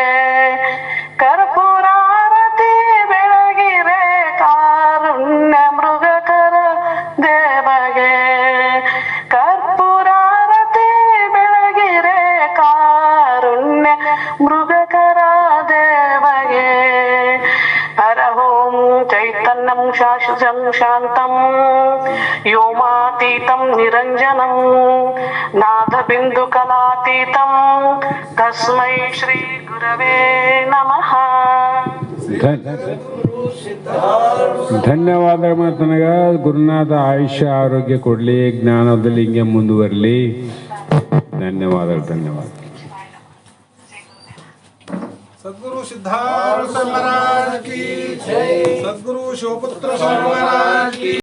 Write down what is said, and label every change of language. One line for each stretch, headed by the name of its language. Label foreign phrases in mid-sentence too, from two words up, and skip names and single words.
Kannada: ಕರ್ಪೂರಾರತಿ ಬೆಳಗಿರೆ ಕಾರುಣ್ಯ ಮೃಗಕರ ದೇವಗೆ ಕರ್ಪೂರಾರತಿ ಬೆಳಗಿರೆ ಕಾರುಣ್ಯ ಮೃಗಕರ ದೇವಗೆ ಹರ
Sanskrit: ಓಂ ಚೈತನ್ಯಂ ಶಾಶ್ವತಂ ಶಾಂತಂ ವ್ಯೋಮಾತೀತಂ ನಿರಂಜನಂ ನಾದ ಬಿಂದು ಕಲಾತೀತಂ ತಸ್ಮೈ ಶ್ರೀ ಗುರವೇ ನಮಃ.
Kannada: ಧನ್ಯವಾದ ಮಾತನಾಗ ಗುರುನಾಥ ಆಯುಷ್ಯ ಆರೋಗ್ಯ ಕೊಡಲಿ, ಜ್ಞಾನದಲ್ಲಿ ಹಿಂಗೆ ಮುಂದುವರಲಿ. ಧನ್ಯವಾದ.
Hindi: सद्गुरु सिद्धार्थ महाराज की जय। सद्गुरु शिवपुत्र महाराज की